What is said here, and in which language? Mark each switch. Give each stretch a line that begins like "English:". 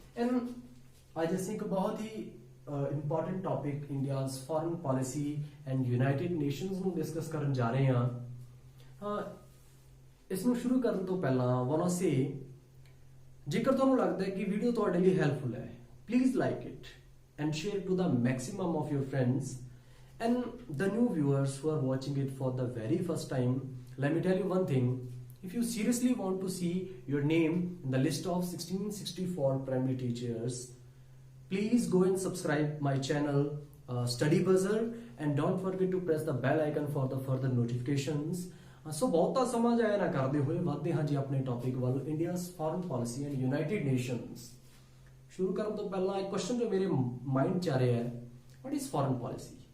Punjabi: And ਅੱਜ ਅਸੀਂ ਇੱਕ ਬਹੁਤ ਹੀ important topic India's foreign policy and United nations ਨੂੰ ਡਿਸਕਸ ਕਰਨ ਜਾ ਰਹੇ ਹਾਂ। ਇਸ ਨੂੰ ਸ਼ੁਰੂ ਕਰਨ ਤੋਂ ਪਹਿਲਾਂ
English: want to say,
Punjabi: ਜੇਕਰ ਤੁਹਾਨੂੰ ਲੱਗਦਾ ਹੈ ਕਿ ਵੀਡੀਓ ਤੁਹਾਡੇ ਲਈ ਹੈਲਪਫੁਲ ਹੈ,
English: Please like it and share it to the maximum of your friends. And the new viewers who are watching it for the very first time, let me tell you one thing: if you seriously want to see your name in the list of 1664 primary teachers, please go and subscribe my channel Study Buzzer, and don't forget to press the bell icon for the further notifications.
Punjabi: ਸੋ ਬਹੁਤਾ ਸਮਾਂ ਜਾਇਆ ਨਾ ਕਰਦੇ ਹੋਏ ਵਧਦੇ ਹਾਂ ਜੀ ਆਪਣੇ ਟੌਪਿਕ ਵੱਲ, India's foreign policy and United nations. ਸ਼ੁਰੂ ਕਰਨ ਤੋਂ ਪਹਿਲਾਂ ਇੱਕ ਕੁਐਸਚਨ ਜੋ ਮੇਰੇ ਮਾਈਂਡ 'ਚ ਆ ਰਿਹਾ ਹੈ,
English: What is foreign policy?